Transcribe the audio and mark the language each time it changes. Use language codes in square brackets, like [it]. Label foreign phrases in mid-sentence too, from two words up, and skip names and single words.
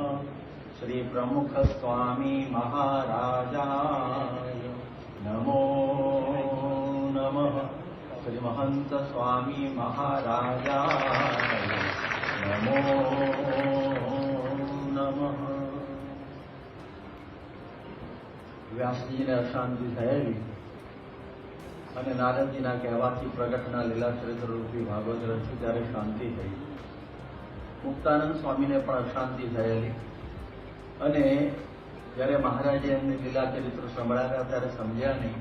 [sa] श्री प्रमुख स्वामी महाराजाय नमो नमः। श्री महंत स्वामी महाराजाय नमो नमः। [gu] વ્યાસજીને અશાંતિ થયેલી અને નારદજીના કહેવાથી પ્રગટના લીલા ચરિત્ર રૂપી ભાગવત રચ્યું ત્યારે શાંતિ થઈ. મુક્તાનંદ સ્વામીને પણ અશાંતિ થયેલી અને જ્યારે મહારાજે એમને લીલા ચરિત્ર સંભળાવ્યા ત્યારે સમજ્યા નહીં.